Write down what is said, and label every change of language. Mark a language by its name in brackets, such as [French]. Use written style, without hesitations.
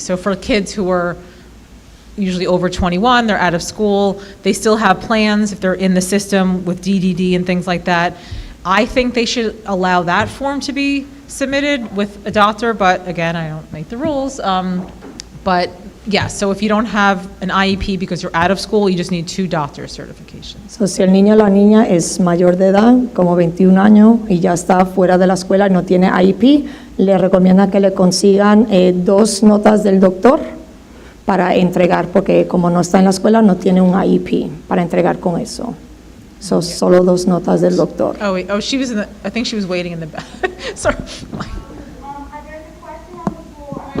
[English] So for kids who are usually over 21, they're out of school, they still have plans if they're in the system with DDD and things like that. I think they should allow that form to be submitted with a doctor, but again, I don't make the rules. But yeah, so if you don't have an IEP because you're out of school, you just need 2 doctor certifications. [Spanish] So, si el niño o la niña es mayor de edad, como 21 años, y ya está fuera de la escuela y no tiene IEP, le recomienda que le consigan 2 notas del doctor para entregar, porque como no está en la escuela, no tiene un IEP para entregar con eso. So, solo 2 notas del doctor. [English] Oh, wait. Oh, I think she was waiting in the back. Sorry. There's a question on the floor.